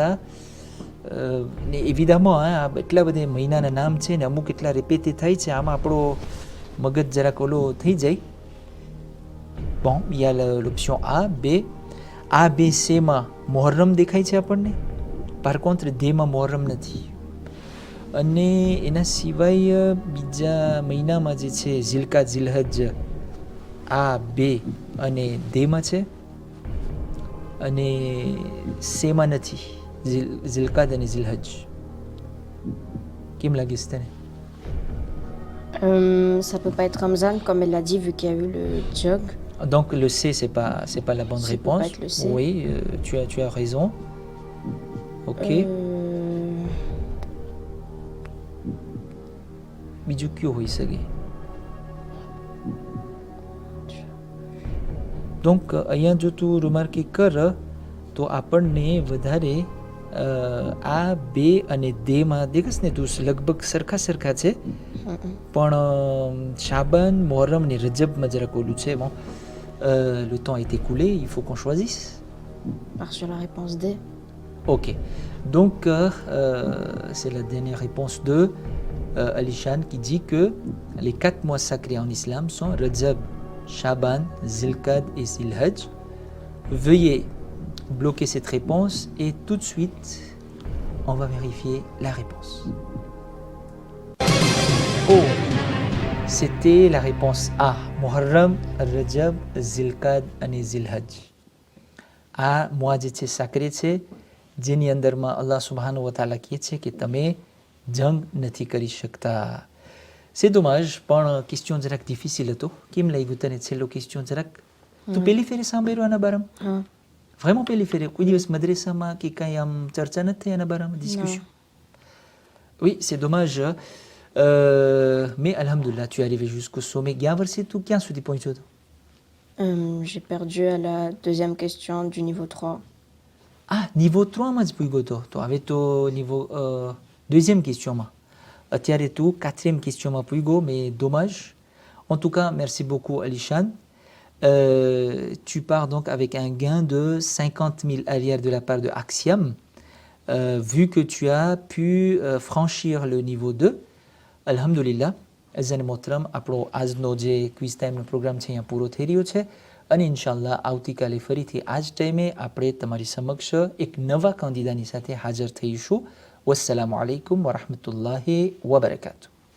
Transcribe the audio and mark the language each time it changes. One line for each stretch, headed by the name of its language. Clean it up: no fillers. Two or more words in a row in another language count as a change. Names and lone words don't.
Gujarati: ને એવિધામાં એટલા બધા મહિનાના નામ છે ને અમુક એટલા રિપીટ થાય છે, આમાં આપણો મગજ જરાક ઓલો થઈ જાય.
French: Bon, il y a l'option A, B. A,
Gujarati: B, C માં મોહર્રમ દેખાય છે આપણને.
French: Par contre,
Gujarati: D માં મોહર્રમ નથી. અને એના સિવાય બીજા મહિનામાં જે છે ઝિલકાદ, ઝિલહજ, A, B અને D માં છે. અને C માં નથી, ઝિલકાદ અને ઝિલહજ. કેમ લાગે છે તને?
French: Ça peut pas être Ramzan comme elle l'a dit vu qu'il y a eu le jog. Donc le C, c'est pas la bonne Ça peut réponse. pas être le C. Oui, tu as raison. Ok.
Gujarati: બીજું કયું હોઈ શકે? Donc અહીંયા જો તું રિમાર્ક કર તો આપણને વધારે આ બે અને D માં દેખસ ને તું લગભગ સરખા છે. પણ શાબાન, મોહરમ અને રજબમાં જરાક ઓલું છે.
French: Bon, le temps est écoulé, il faut qu'on choisisse. Part sur la réponse D. Ok, donc c'est la dernière réponse de Alishan qui dit que les 4 mois sacrés en islam sont Rajab, Shaban, Zilqad et Zilhajj. Veuillez bloquer cette réponse et tout de suite on va vérifier la réponse. Oh, c'était la réponse A, Muharram, Rajab, Zilqad et Zilhajj.
Gujarati: આ મોઆ જે છે સાકરે છે જેની અંદરમાં
Arabic: الله سبحانه وتعالى
Gujarati: કહે છે કે તમે જંગ નથી કરી શકતા.
French: C'est dommage,
Gujarati: પણ ક્વેશ્ચન જરાક ડિફિસિલ હતો. કેમ લાગ્યું તને છેલ્લો ક્વેશ્ચન જરાક? તું પહેલી ફેરે સાંભળ્યું આના બારામાં?
French: Hein.
Gujarati: Vraiment પહેલી ફેરે? કોઈ દિવસ મદ્રેસામાં કે કાંઈ આમ ચર્ચા નથી થઈ આના બારામાં, discussion?
French: Oui, c'est dommage. Mais alhamdoulilah, tu es arrivé jusqu'au sommet.
Gujarati: ક્યાં વર્ષે તું ક્યાં સુધી પહોંચ્યો હતો?
French: J'ai perdu à la deuxième question du niveau 3.
Gujarati: Ah, niveau 3 માં જ પૂગ્યો હતો. તો હવે તો
French: niveau deuxième question
Gujarati: માં. અત્યારે તું
French: quatrième question
Gujarati: માં પૂગ્યો,
French: mais dommage. En tout cas, merci beaucoup Alishan. Tu pars donc avec un gain de 50 000 arrières de la part de Axiom. Vu que tu as pu franchir le niveau 2, alhamdulillah.
Gujarati: એઝન મોહતરમ આપણો આજનો જે ક્વિઝ ટાઈમનો પ્રોગ્રામ છે અહીંયા પૂરો થઈ રહ્યો છે અને ઇન્શાલ્લાહ આવતીકાલે ફરીથી આ જ ટાઈમે આપણે તમારી સમક્ષ એક નવા કાંદીદાની સાથે હાજર થઈશું.
Arabic: والسلام عليكم ورحمة الله وبركاته.